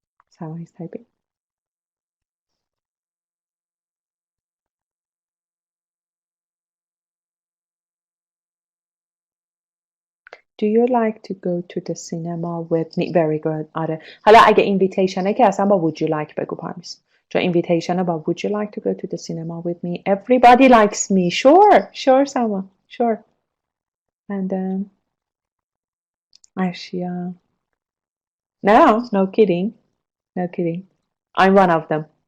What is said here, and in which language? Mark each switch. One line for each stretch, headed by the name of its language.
English: Sarah is typing. Do you like to go to the cinema with me? Very good. آره.
Persian: حالا اگه اینویتیشنه که اصلا با
English: would you like
Persian: بگو پارمیس. چون اینویتیشنه با
English: would you like to go to the cinema with me? Everybody likes me. Sure. Sure, Sama. Sure. And then Ashia. No kidding. No kidding. I'm one of them.